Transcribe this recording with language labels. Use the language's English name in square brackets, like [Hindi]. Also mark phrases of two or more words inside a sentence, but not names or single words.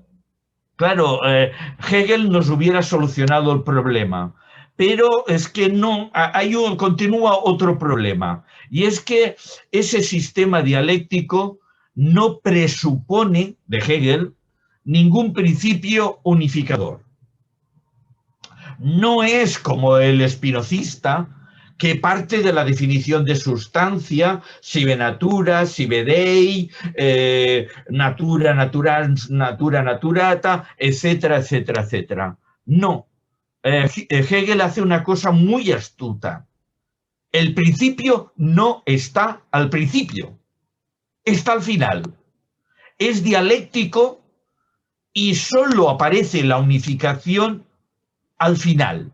[Spanish] Claro, Hegel nos hubiera solucionado el problema, pero es que no, continúa otro problema, y es que ese sistema dialéctico no presupone, de Hegel, ningún principio unificador. No es como el spinozista, que parte de la definición de sustancia, [Latin] sive natura, sive dei, natura naturata, [Spanish] etcétera, etcétera, etcétera. No. Hegel hace una cosa muy astuta. El principio no está al principio, está al final. Es dialéctico y solo aparece la unificación al final.